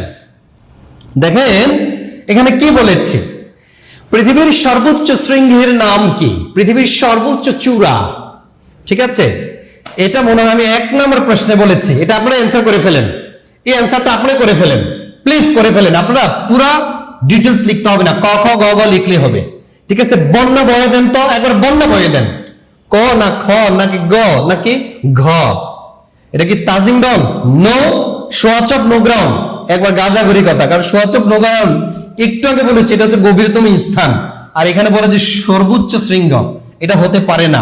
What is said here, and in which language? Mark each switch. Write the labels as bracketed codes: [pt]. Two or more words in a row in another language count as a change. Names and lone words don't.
[bn] দেখেন এখানে কি বলেছে, পৃথিবীর সর্বোচ্চ শৃঙ্গের নাম কি? পৃথিবীর সর্বোচ্চ চূড়া, ঠিক আছে? এটা মনে হয় আমি 1 নম্বর প্রশ্নে বলেছি। এটা আপনারা অ্যান্সার করে ফেলেন, এই অ্যান্সারটা আপনি করে ফেলেন, প্লিজ করে ফেলেন। আপনারা পুরা ডিটেলস লিখতে হবে না, ক খ গ গ লিখলে হবে, ঠিক আছে? বর্ণ বয়ে দেন তো, একবার বর্ণ বয়ে দেন। ক না খ নাকি গ নাকি ঘ? এটা কি তাজিং ডং? নো। সোয়াচ অফ নৌগ্রাউন্ড, একবার গাজাঘুরি কথা, কারণ সোয়াচ অফ নৌগ্রাউন্ড একটু আগে বলেছি এটা হচ্ছে গভীরতম স্থান, আর এখানে বলে যে সর্বোচ্চ শৃঙ্গ, এটা হতে পারে না।